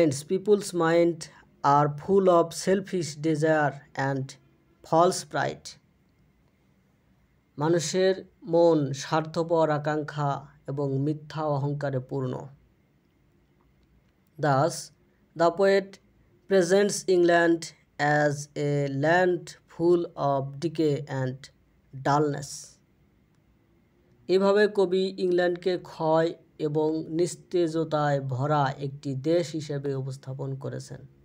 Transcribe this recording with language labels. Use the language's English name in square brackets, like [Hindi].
[English] People's mind are full of selfish desire and false pride. [Bangla] মানুষের মন স্বার্থপর আকাঙ্ক্ষা এবং মিথ্যা অহংকারে পূর্ণ। [English] Thus, the poet presents England as a land full of decay and dullness. [Bangla] এভাবে কবি ইংল্যান্ডকে ক্ষয় এবং নিস্তেজতায় ভরা একটি দেশ হিসেবে উপস্থাপন করেছেন।